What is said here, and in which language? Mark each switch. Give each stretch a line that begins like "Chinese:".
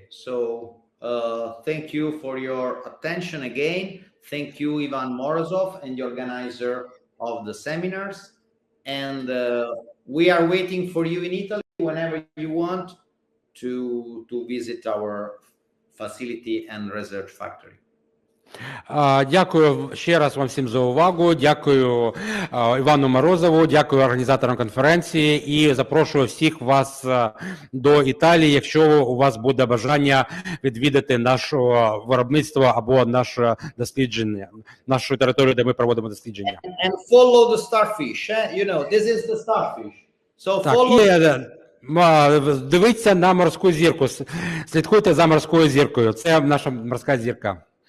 English: So thank you for your attention again. Thank you, Ivan Morozov, and the organizer of the seminars. And we are waiting for you in Italy whenever you want to visit our facility and research factory.
Ukrainian: Дякую ще раз вам всім за увагу, дякую Івану Морозову, дякую організаторам конференції і запрошую всіх вас до Італії, якщо у вас буде бажання відвідати наше виробництво або наше дослідження, нашу територію, де ми проводимо дослідження.
English: And follow the starfish, you know, this is the starfish. So follow...
Ukrainian: Дивіться на морську зірку, слідкуйте за морською зіркою, це наша морська зірка.